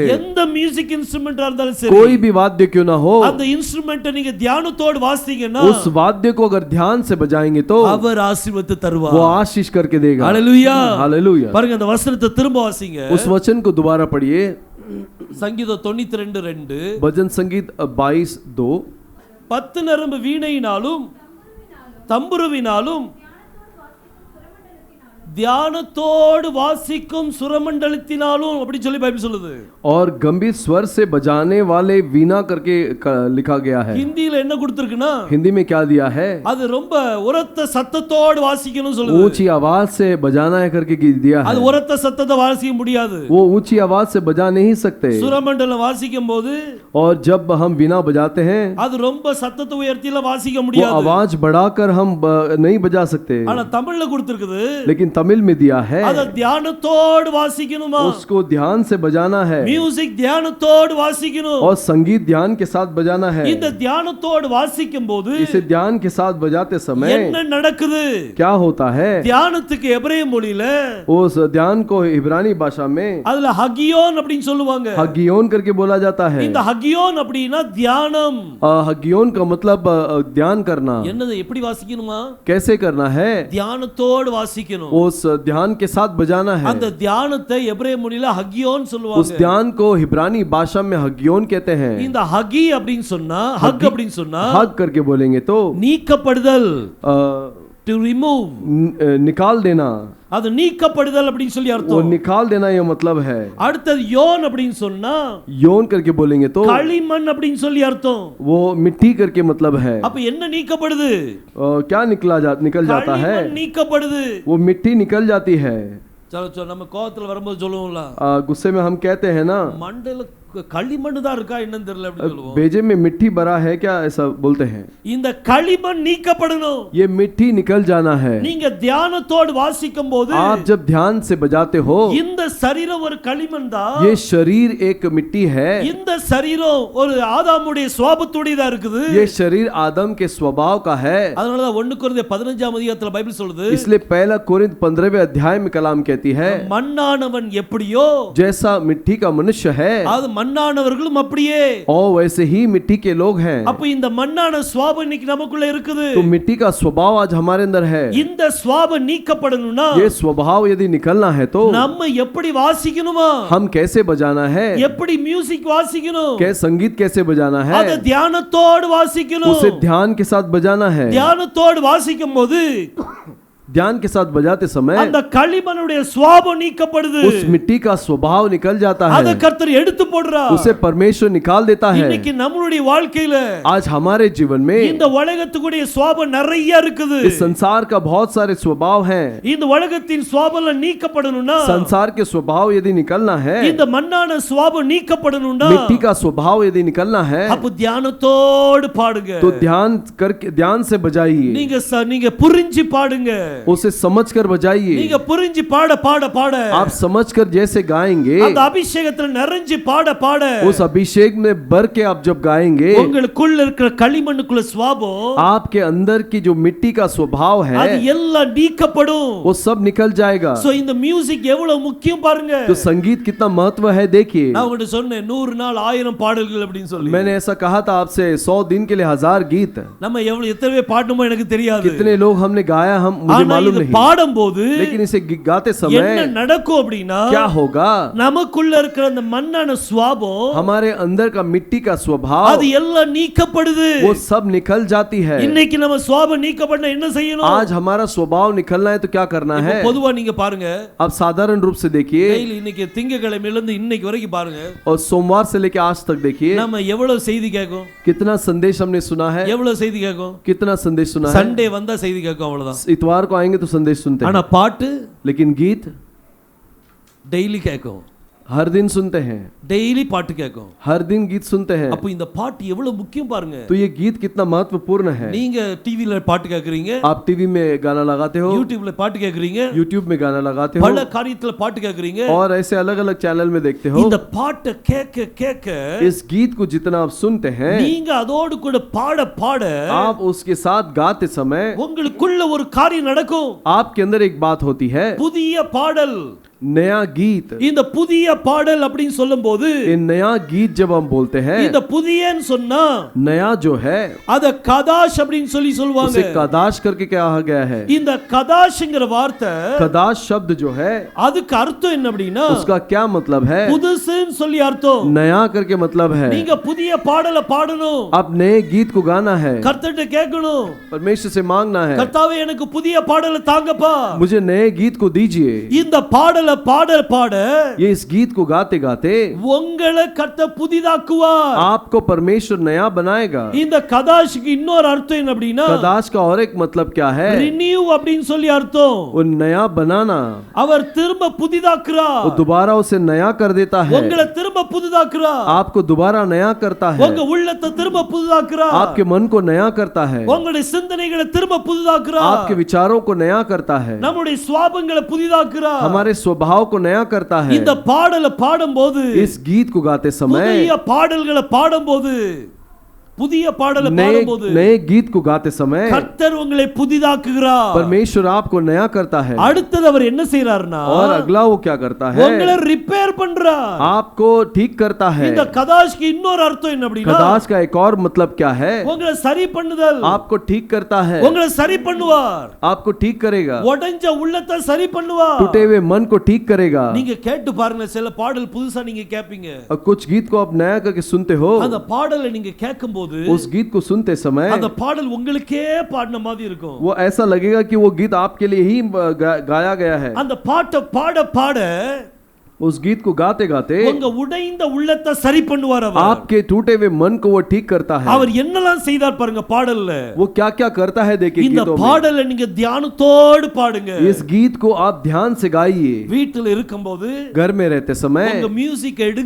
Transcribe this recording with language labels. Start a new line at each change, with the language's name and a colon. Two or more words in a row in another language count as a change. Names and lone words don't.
Tamil: எந்த
English: music instrument
Tamil: இருந்தாலும் சரி
Hindi: कोई भी वाद्य क्यों ना हो
Tamil: அந்த இன்ஸ்ட்ருமென்ட்டை நீங்க தியானத்தோடு வாசித்தீங்கன்னா
Hindi: उस वाद्य को अगर ध्यान से बजाएंगे तो
Tamil: அவர் ஆசீர்வாதத்தை
Hindi: वो
Tamil: தருவார்.
Hindi: आशीष करके देगा।
Tamil: ஹalleluya
Hindi: हालेलुया।
Tamil: பாருங்க அந்த வசனத்தை திரும்ப வாசிங்க.
Hindi: उस वचन को दोबारा पढ़िए।
Tamil: சங்கீதம் 92:2
Hindi: भजन संगीत 22:2
Tamil: 10 நரம்பு வீணையினாலும் தம்புருவினாலும் தியானத்தோடு வாசிக்கும் சுரமண்டலத்தினாலும் அப்படி சொல்லி பைபிள் சொல்லுது.
Hindi: और गंभीर स्वर से बजाने वाले वीणा करके लिखा गया है।
Tamil: ஹிந்தில என்ன கொடுத்திருக்குன்னா
Hindi: हिंदी में क्या दिया है?
Tamil: அது ரொம்ப உரத்த சத்தத்தோடு வாசிக்கணும் சொல்லுது.
Hindi: ऊंची आवाज से बजाना है करके दिया
Tamil: அது
Hindi: है।
Tamil: உரத்த சத்தத்தை வாசிக்க முடியாது.
Hindi: वो ऊंची आवाज से बजा नहीं सकते।
Tamil: சுரமண்டலம் வாசிக்கும் போது
Hindi: और जब हम वीणा बजाते हैं
Tamil: அது ரொம்ப சத்தத்தை உயர்த்தில வாசிக்க
Hindi: वो
Tamil: முடியாது.
Hindi: आवाज बढ़ाकर हम नहीं बजा सकते।
Tamil: ஆனா தமிழ்ல கொடுத்திருக்குது
Hindi: लेकिन तमिल में दिया है
Tamil: அத தியானத்தோடு வாசிக்கணுமா?
Hindi: उसको ध्यान से बजाना है
Tamil: மியூசிக் தியானத்தோடு வாசிக்கணும்.
Hindi: और संगीत ध्यान के साथ बजाना है।
Tamil: இந்த தியானத்தோடு வாசிக்கும்போது
Hindi: इसे ध्यान के साथ बजाते समय
Tamil: என்ன நடக்குது?
Hindi: क्या होता है?
Tamil: தியானத்துக்கு எபிரேய மொழியில
Hindi: उस ध्यान को इब्रानी भाषा में
Tamil: அதுல ஹகியோன் அப்படினு சொல்லுவாங்க.
Hindi: हगियोन करके बोला जाता है।
Tamil: இந்த ஹகியோன் அப்படினா தியானம்.
Hindi: हगियोन का मतलब ध्यान करना।
Tamil: என்னது எப்படி வாசிக்கணுமா?
Hindi: कैसे करना है?
Tamil: தியானத்தோடு வாசிக்கணும்.
Hindi: उस ध्यान के साथ बजाना है।
Tamil: அந்த தியானத்தை எபிரேய மொழியில ஹகியோன்
Hindi: उस
Tamil: சொல்லுவாங்க.
Hindi: ध्यान को इब्रानी भाषा में हगियोन कहते हैं।
Tamil: இந்த ஹகி அப்படினு சொன்னா ஹக் அப்படினு சொன்னா
Hindi: हग करके बोलेंगे तो
Tamil: நீக்கப்படுதல்,
English: to remove,
Hindi: निकाल देना।
Tamil: அது நீக்கப்படுதல் அப்படினு சொல்லி
Hindi: वो
Tamil: அர்த்தம்.
Hindi: निकाल देना ये मतलब है।
Tamil: அடுத்தது யோன் அப்படினு சொன்னா
Hindi: योन करके बोलेंगे तो
Tamil: களிமண் அப்படினு சொல்லி அர்த்தம்.
Hindi: वो मिट्टी करके मतलब है।
Tamil: அப்ப என்ன நீக்கப்படுது?
Hindi: क्या निकल जाता है?
Tamil: களிமண் நீக்கப்படுது.
Hindi: वो मिट्टी निकल जाती है।
Tamil: चलो நம்ம கோவத்துல வரும்போது சொல்லுவோம்ல,
Hindi: गुस्से में हम कहते हैं ना
Tamil: மண்டையில களிமண் தான் இருக்கா என்னன்னு தெரியல அப்படி சொல்லுவோம்.
Hindi: बेजे में मिट्टी भरा है क्या, ऐसा बोलते हैं।
Tamil: இந்த களிமண் நீக்கப்படணும்.
Hindi: ये मिट्टी निकल जाना है।
Tamil: நீங்க தியானத்தோடு வாசிக்கும்போது
Hindi: आप जब ध्यान से बजाते हो
Tamil: இந்த சரீரம் ஒரு களிமண் தான்.
Hindi: ये शरीर एक मिट्टी है।
Tamil: இந்த சரீரம் ஒரு ஆதாமுடைய சுபாவத்துடையதா இருக்குது.
Hindi: ये शरीर आदम के स्वभाव का है।
Tamil: அதனால தான் 1 கொரிந்தியர் 15ஆம் அதிகாரத்துல பைபிள் சொல்லுது,
Hindi: इसलिए पहला कोरिन्थ 15वें अध्याय में कलाम कहती है
Tamil: மண்ணானவன் எப்படியோ
Hindi: जैसा मिट्टी का मनुष्य है
Tamil: அது மண்ணானவர்களும் அப்படியே.
Hindi: और वैसे ही मिट्टी के लोग हैं।
Tamil: அப்ப இந்த மண்ணான சுபாவம் இன்னைக்கு நமக்குள்ள இருக்குது.
Hindi: तो मिट्टी का स्वभाव आज हमारे अंदर है।
Tamil: இந்த சுபாவம் நீக்கப்படணும்னா
Hindi: ये स्वभाव यदि निकलना है तो
Tamil: நம்ம எப்படி வாசிக்கணுமா,
Hindi: हम कैसे बजाना है,
Tamil: எப்படி மியூசிக் வாசிக்கணும்,
Hindi: संगीत कैसे बजाना है,
Tamil: அத தியானத்தோடு வாசிக்கணும்.
Hindi: उसे ध्यान के साथ बजाना है।
Tamil: தியானத்தோடு வாசிக்கும் போது
Hindi: ध्यान के साथ बजाते समय
Tamil: அந்த களிமண்ணுடைய சுபாவம் நீக்கப்படுது.
Hindi: उस मिट्टी का स्वभाव निकल जाता
Tamil: அத
Hindi: है,
Tamil: கர்த்தர் எடுத்து போடுறார்.
Hindi: उसे परमेश्वर निकाल देता है।
Tamil: இன்னைக்கு நம்மளுடைய வாழ்க்கையில
Hindi: आज हमारे जीवन में
Tamil: இந்த உலகத்துக்குடைய சுபாவம் நிறைய இருக்குது.
Hindi: इस संसार का बहुत सारे स्वभाव हैं।
Tamil: இந்த உலகத்தின் சுபாவம் நீக்கப்படணும்னா,
Hindi: संसार के स्वभाव यदि निकलना है,
Tamil: இந்த மண்ணான சுபாவம் நீக்கப்படணும்னா,
Hindi: मिट्टी का स्वभाव यदि निकलना है
Tamil: அப்ப தியானத்தோடு பாடுங்க.
Hindi: तो ध्यान से बजाइए,
Tamil: நீங்க புரிஞ்சு பாடுங்க.
Hindi: उसे समझकर बजाइए।
Tamil: நீங்க புரிஞ்சு பாட பாட பாட
Hindi: आप समझकर जैसे गाएंगे,
Tamil: அந்த அபிஷேகத்துல நிறைஞ்சு பாட பாட
Hindi: उस अभिषेक में भर के आप जब गाएंगे,
Tamil: உங்களுக்குள்ள இருக்கிற களிமண்ணுக்குள்ள சுபாவம்,
Hindi: आपके अंदर की जो मिट्टी का स्वभाव है
Tamil: அது எல்லாம் நீக்கப்படும்.
Hindi: वो सब निकल जाएगा।
Tamil: சோ இந்த மியூசிக் எவ்வளவு முக்கியம் பாருங்க.
Hindi: तो संगीत कितना महत्व है देखिए।
Tamil: நான் உங்ககிட்ட சொன்னேன் 100 நாள் 1000 பாடல்கள் அப்படினு சொல்லி.
Hindi: मैंने ऐसा कहा था आपसे 100 दिन के लिए 1000 गीत।
Tamil: நம்ம எவ்வளவு எத்தனை பேர் பாடணுமோ எனக்கு தெரியாது.
Hindi: कितने लोग हमने गाया हम मुझे मालूम नहीं,
Tamil: பாடும்போது
Hindi: लेकिन इसे गाते
Tamil: என்ன
Hindi: समय
Tamil: நடக்கும் அப்படினா,
Hindi: क्या होगा,
Tamil: நமக்குள்ள இருக்கிற அந்த மண்ணான சுபாவம்,
Hindi: हमारे अंदर का मिट्टी का स्वभाव,
Tamil: அது எல்லாம் நீக்கப்படுது.
Hindi: वो सब निकल जाती है।
Tamil: இன்னைக்கு நம்ம சுபாவம் நீக்கப்படணும் என்ன செய்யணும்?
Hindi: आज हमारा स्वभाव निकलना है तो क्या करना है?
Tamil: பொதுவா நீங்க பாருங்க,
Hindi: अब साधारण रूप से देखिए,
Tamil: டெய்லி இன்னைக்கு திங்கக்கிழமையில இருந்து இன்னைக்கு வரைக்கும் பாருங்க,
Hindi: और सोमवार से लेकर आज तक देखिए
Tamil: நம்ம எவ்வளவு செய்தி கேட்கும்,
Hindi: कितना संदेश हमने सुना है,
Tamil: எவ்வளவு செய்தி கேட்கும்.
Hindi: कितना संदेश सुना है।
Tamil: சண்டே வந்தா செய்தி கேட்கும் அவ்வளவுதான்.
Hindi: इतवार को आएंगे तो संदेश सुनते
Tamil: ஆனா
Hindi: हैं,
Tamil: பாட்டு
Hindi: लेकिन गीत
Tamil: டெய்லி கேட்கும்.
Hindi: हर दिन सुनते हैं,
Tamil: டெய்லி பாட்டு கேட்கும்.
Hindi: हर दिन गीत सुनते हैं।
Tamil: அப்ப இந்த பாட்டு எவ்வளவு முக்கியம் பாருங்க.
Hindi: तो ये गीत कितना महत्वपूर्ण है।
Tamil: நீங்க டிவில பாட்டு கேக்குறீங்க,
Hindi: आप टीवी में गाना लगाते हो,
Tamil: யூடியூப்ல பாட்டு கேக்குறீங்க,
Hindi: यूट्यूब में गाना लगाते हो,
Tamil: பல காரியத்துல பாட்டு கேக்குறீங்க.
Hindi: और ऐसे अलग अलग चैनल में देखते हो।
Tamil: இந்த பாட்டை கேட்க கேட்க
Hindi: इस गीत को जितना आप सुनते हैं,
Tamil: நீங்க அதோடு கூட பாட பாட
Hindi: आप उसके साथ गाते समय
Tamil: உங்களுக்குள்ள ஒரு காரியம் நடக்கும்.
Hindi: आपके अंदर एक बात होती है,
Tamil: புதிய பாடல்,
Hindi: नया गीत।
Tamil: இந்த புதிய பாடல் அப்படின்னு சொல்லும்போது,
Hindi: ये नया गीत जब हम बोलते हैं,
Tamil: இந்த புதியன்னு சொன்னா
Hindi: नया जो है
Tamil: அத கதாஷ் அப்படின்னு சொல்லி
Hindi: उसे
Tamil: சொல்வாங்க.
Hindi: कदाश करके कहा गया है।
Tamil: இந்த கதாஷ்ங்கிற வார்த்தை,
Hindi: कदाश शब्द जो है
Tamil: அதுக்கு அர்த்தம் என்ன அப்படின்னா,
Hindi: उसका क्या मतलब है?
Tamil: புதுசுன்னு சொல்லி அர்த்தம்.
Hindi: नया करके मतलब है
Tamil: நீங்க புதிய பாடலை பாடணும்,
Hindi: आप नए गीत को गाना है,
Tamil: கர்த்தர்ட்ட கேட்கணும்,
Hindi: परमेश्वर से मांगना है,
Tamil: கர்த்தாவே எனக்கு புதிய பாடலை தாங்கப்பா.
Hindi: मुझे नए गीत को दीजिए।
Tamil: இந்த பாடலை பாட பாட
Hindi: ये इस गीत को गाते गाते
Tamil: உங்களை கர்த்தர் புதிதாக்குவார்.
Hindi: आपको परमेश्वर नया बनाएगा।
Tamil: இந்த கதாஷ்க்கு இன்னொரு அர்த்தம் என்ன அப்படின்னா,
Hindi: कदाश का और एक मतलब क्या है?
Tamil: ரினியூ அப்படின்னு சொல்லி அர்த்தம்.
Hindi: वो नया बनाना,
Tamil: அவர் திரும்ப புதிதாக்குறார்.
Hindi: वो दोबारा उसे नया कर देता है,
Tamil: உங்களை திரும்ப புதிதாக்குறார்.
Hindi: आपको दोबारा नया करता है,
Tamil: உங்க உள்ளத்தை திரும்ப புதிதாக்குறார்.
Hindi: आपके मन को नया करता है,
Tamil: உங்களுடைய சிந்தனைகளை திரும்ப புதிதாக்குறார்.
Hindi: आपके विचारों को नया करता है,
Tamil: நம்முடைய சுபாவங்களை புதிதாக்குறார்.
Hindi: हमारे स्वभाव को नया करता है।
Tamil: இந்த பாடலை பாடும்போது,
Hindi: इस गीत को गाते समय,
Tamil: புதிய பாடல்களை பாடும்போது, புதிய பாடலை பாடும்போது,
Hindi: नए गीत को गाते समय
Tamil: கர்த்தர் உங்களை புதிதாக்குகிறார்.
Hindi: परमेश्वर आपको नया करता है।
Tamil: அடுத்தது அவர் என்ன செய்றார்னா,
Hindi: और अगला वो क्या करता है?
Tamil: உங்களை ரிப்பேர் பண்றார்.
Hindi: आपको ठीक करता है।
Tamil: இந்த கதாஷ்க்கு இன்னொரு அர்த்தம் என்ன அப்படின்னா,
Hindi: कदाश का एक और मतलब क्या है?
Tamil: உங்களை சரி பண்ணுதல்.
Hindi: आपको ठीक करता है,
Tamil: உங்களை சரி பண்ணுவார்.
Hindi: आपको ठीक करेगा,
Tamil: உடைஞ்ச உள்ளத்தை சரி பண்ணுவார்.
Hindi: टूटे हुए मन को ठीक करेगा।
Tamil: நீங்க கேட்டு பாருங்க, சில பாடல் புதுசா நீங்க கேட்பீங்க,
Hindi: और कुछ गीत को आप नया करके सुनते हो,
Tamil: அந்த பாடலை நீங்க கேட்கும்போது
Hindi: उस गीत को सुनते समय
Tamil: அந்த பாடல் உங்களுக்கே பாடின மாதிரி இருக்கும்.
Hindi: वो ऐसा लगेगा कि वो गीत आपके लिए ही गाया गया है।
Tamil: அந்த பாட்டை பாட பாட
Hindi: उस गीत को गाते गाते
Tamil: உங்க உடைந்த உள்ளத்தை சரி பண்ணுவார் அவர்.
Hindi: आपके टूटे हुए मन को वो ठीक करता है।
Tamil: அவர் என்னெல்லாம் செய்தார் பாருங்க பாடல்ல.
Hindi: वो क्या क्या करता है देखिए
Tamil: இந்த
Hindi: गीतों में।
Tamil: பாடலை நீங்க தியானத்தோடு பாடுங்க.
Hindi: इस गीत को आप ध्यान से गाइए।
Tamil: வீட்டில் இருக்கும்போது
Hindi: घर में रहते समय
Tamil: உங்க மியூசிக் எடுங்க.